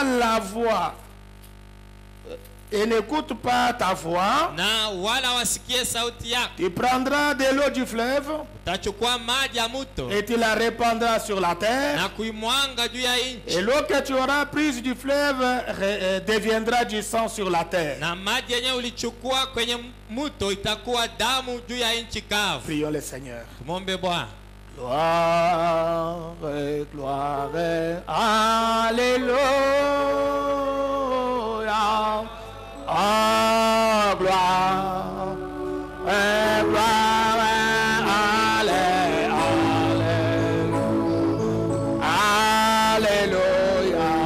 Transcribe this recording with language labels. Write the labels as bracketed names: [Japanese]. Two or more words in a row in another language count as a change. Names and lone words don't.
[French] et [Swahili] mbili, [French] n'écoutent pas la voix et n'écoute pas ta voix, [Swahili] na wala wasikie sauti yako, [French] tu prendras de l'eau du fleuve [Swahili] utachukua maji ya mto [French] et tu la répandras sur la terre. [Swahili] na kuimwanga juu ya nchi, [French] Et l'eau que tu auras prise du fleuve deviendra du sang sur la terre. [Swahili] na maji yenyewe ulichukua kwenye mto itakuwa damu juu ya nchi kavu. [French] Prions le Seigneur. [Swahili] Tumombe Bwana. [French] Gloire, gloire, alléluia. Ah, gloire, gloire, alléluia.